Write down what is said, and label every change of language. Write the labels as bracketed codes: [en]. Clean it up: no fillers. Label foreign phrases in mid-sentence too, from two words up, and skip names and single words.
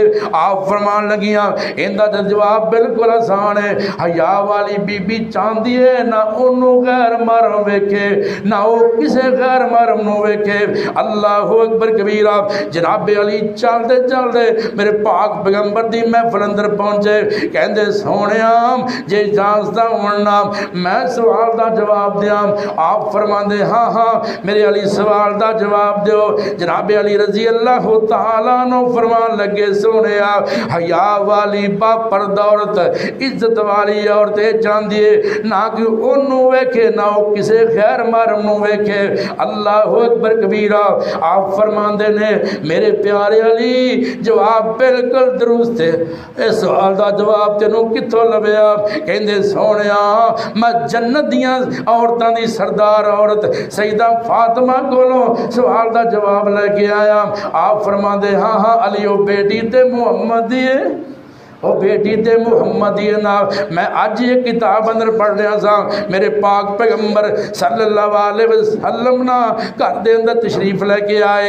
[pa] آپ فرمان لگیاں اندہ جواب بالکل آسان ہے. حیا والی بی بی چاہتی ہے نہ انہوں غیر محرم ویکھے نہ وہ کسے غیر محرم نو ویکھے. [ar] اللہ اکبر کبیرہ. [pa] جناب علی چل دے میرے پاک پیغمبر دی محفل اندر پہنچے. کہندے سونیاں جے اجازت ہونا میں سوال دا جواب دیاں. آپ فرماندے ہاں میرے علی سوال دا جواب دیو. جناب علی [ar] رضی اللہ تعالیٰ عنہ [pa] فرمان لگے سونیا حیا والی با پردہ عورت عزت والی عورت جان دیے نہ کہ انہوں ویکھے نہ وہ کسے خیر محرم نو ویکھے. [ar] اللہ اکبر کبیرہ. [pa] آپ فرماندے نے میرے پیارے علی جواب بالکل درست ہے. اس سوال دا جواب تینوں کتھوں لبیا؟ کہندے سونیا میں جنت دیاں عورتاں دی سردار عورت سیدہ فاطمہ کولوں سوال دا جواب لے کے آیا. آپ فرماندے ہاں علی او بیٹی تے محمد دی ہے او بیٹی تے محمدی نا. میں آج یہ کتاب اندر پڑھ رہا سا میرے پاک پیغمبر [ar] صلی اللہ علیہ وسلم [pa] نا گھر دے اندر تشریف لے کے آئے.